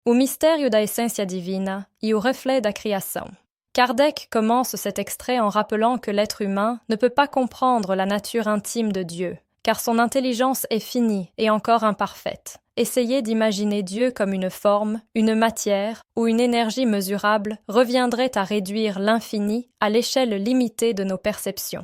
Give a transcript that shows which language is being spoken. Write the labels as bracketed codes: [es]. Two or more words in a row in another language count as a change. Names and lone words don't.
[pt] O mistério da essência divina e o reflet da criação. [fr] Kardec commence cet extrait en rappelant que l'être humain ne peut pas comprendre la nature intime de Dieu, car son intelligence est finie et encore imparfaite. Essayer d'imaginer Dieu comme une forme, une matière ou une énergie mesurable reviendrait à réduire l'infini à l'échelle limitée de nos perceptions.